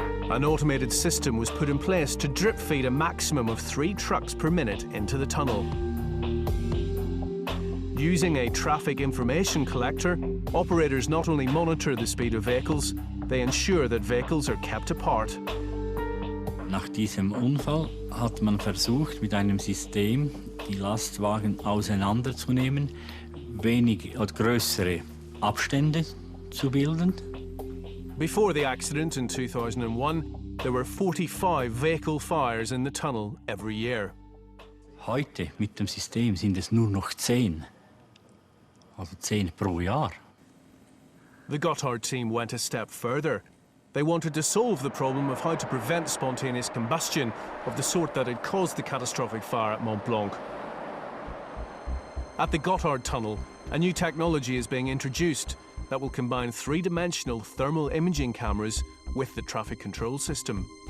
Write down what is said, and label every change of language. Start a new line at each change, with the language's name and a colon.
English: An automated system was put in place to drip feed a maximum of 3 trucks per minute into the tunnel. Using a traffic information collector, operators not only monitor the speed of vehicles, they ensure that vehicles are kept apart.
German: Nach diesem Unfall hat man versucht, mit einem System die Lastwagen auseinanderzunehmen, wenig oder größere Abstände zu bilden.
English: Before the accident in 2001, there were 45 vehicle fires in the tunnel every year.
German: Heute mit dem System sind es nur noch 10. Also 10 pro Jahr.
English: The Gotthard team went a step further. They wanted to solve the problem of how to prevent spontaneous combustion of the sort that had caused the catastrophic fire at Mont Blanc. At the Gotthard tunnel, a new technology is being introduced that will combine 3-dimensional thermal imaging cameras with the traffic control system.